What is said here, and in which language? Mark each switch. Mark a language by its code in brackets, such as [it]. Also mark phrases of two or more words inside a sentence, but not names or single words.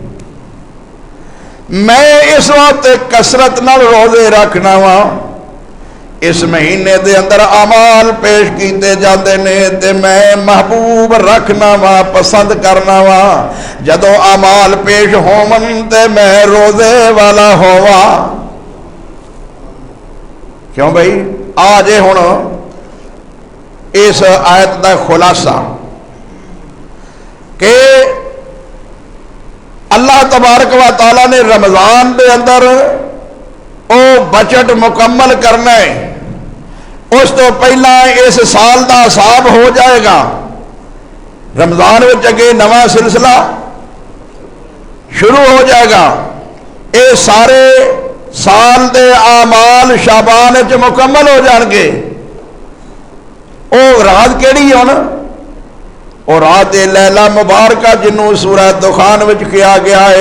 [pa] میں اس وقت کثرت نال روزے رکھنا وا. اس مہینے دے اندر اعمال پیش کیتے جاندے نے تے میں محبوب رکھنا وا, پسند کرنا وا. جدو اعمال پیش ہون تے میں روزے والا ہوا. کیوں بھائی آج ہن اس آیت دا خلاصہ کہ [ar] اللہ تبارک و تعالی [pa] نے رمضان دے اندر او بجٹ مکمل کرنا ہے, اس تو پہلا اس سال دا حساب ہو جائے گا. رمضان وچ اگے نواں سلسلہ شروع ہو جائے گا. یہ سارے سال دے اعمال شعبان وچ مکمل ہو جان گے. وہ رات کیڑی ہے ہن؟ وہ رات [ar] لیلہ مبارکہ [pa] جنوں سورہ دخان وچ کیا گیا ہے.